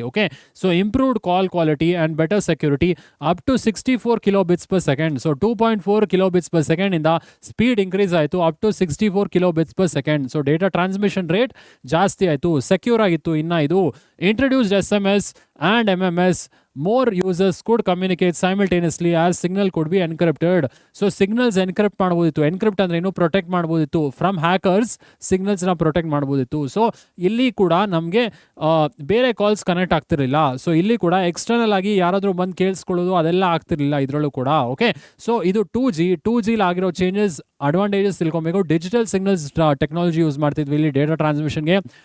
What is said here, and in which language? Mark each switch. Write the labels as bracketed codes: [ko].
[en] Okay, so improved call quality and better security up to 64 kilobits per second. [kn] So 2.4 kilobits per second ಇಂದ speed increase ಆಯಿತು up to 64 kilobits per second. So data transmission rate ಜಾಸ್ತಿ ಆಯಿತು, secure ಆಗಿತ್ತು. ಇನ್ನು ಇದು [en] Introduced SMS and MMS. More users could communicate simultaneously as signal could be encrypted. [kn] So signals encrypt ಮಾಡ್ಬೋದಿತ್ತು. Encrypt ಅಂದ್ರೆ ಏನು? ಪ್ರೊಟೆಕ್ಟ್ ಮಾಡ್ಬೋದಿತ್ತು [en] From hackers. [kn] ಸಿಗ್ನಲ್ಸ್ನ ಪ್ರೊಟೆಕ್ಟ್ ಮಾಡ್ಬೋದಿತ್ತು. ಸೊ ಇಲ್ಲಿ ಕೂಡ ನಮಗೆ ಬೇರೆ ಕಾಲ್ಸ್ ಕನೆಕ್ಟ್ ಆಗ್ತಿರಲಿಲ್ಲ. ಸೊ ಇಲ್ಲಿ ಕೂಡ ಎಕ್ಸ್ಟರ್ನಲ್ ಆಗಿ ಯಾರಾದರೂ ಬಂದು ಕೇಳಿಸ್ಕೊಳ್ಳೋದು ಅದೆಲ್ಲ ಆಗ್ತಿರಲಿಲ್ಲ ಇದರಲ್ಲೂ ಕೂಡ. ಓಕೆ, ಸೊ ಇದು 2Gಲಿ ಆಗಿರೋ ಚೇಂಜಸ್, ಅಡ್ವಾಂಟೇಜಸ್ ತಿಳ್ಕೊಬೇಕು. ಡಿಜಿಟಲ್ ಸಿಗ್ನಲ್ಸ್ ಟೆಕ್ನಾಲಜಿ ಯೂಸ್ ಮಾಡ್ತಿದ್ವಿ ಇಲ್ಲಿ ಡೇಟಾ ಟ್ರಾನ್ಸ್ಮಿಷನ್ಗೆ.